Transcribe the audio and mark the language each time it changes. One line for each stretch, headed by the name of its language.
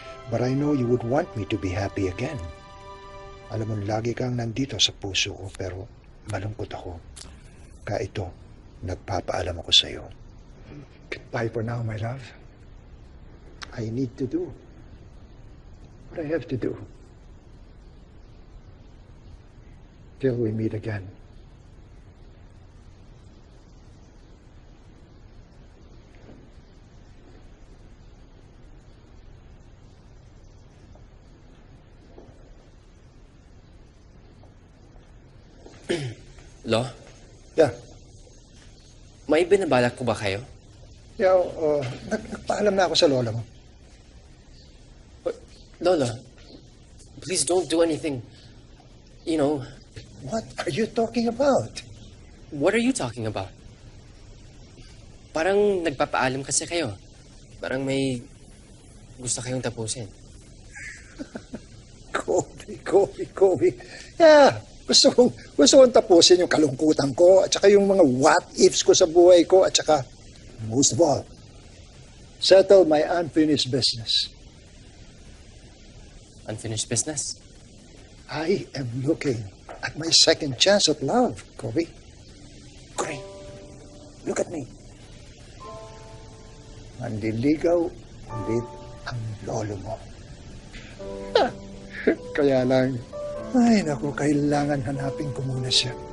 English: But I know you would want me to be happy again.
Filipino: Alam mo, lagi kang nandito sa puso ko, pero malungkot ako. Kaya ito, nagpapaalam ako sa iyo.
English: Goodbye for now, my love. I need to do what I have to do. Till we meet again.
Filipino: Lo?
English: Yeah.
Filipino: May binabalak ko ba kayo? Yeah, nagpaalam na ako sa lola mo.
English: Lola, please don't do anything. You know... What are you talking about? What are you talking about?
Filipino: Parang nagpapaalam kasi kayo. Parang may gusto kayong tapusin. Kobe. Yeah, gusto kong tapusin yung kalungkutan ko at saka yung mga what-ifs ko sa buhay ko at saka,
English: most of all, settle my unfinished business. Unfinished business? I am looking at my second chance at love, Kobe. Great. Look at me.
Filipino: Manliligaw ulit ang lolo mo. Kaya lang, ay naku, kailangan hanapin ko muna siya.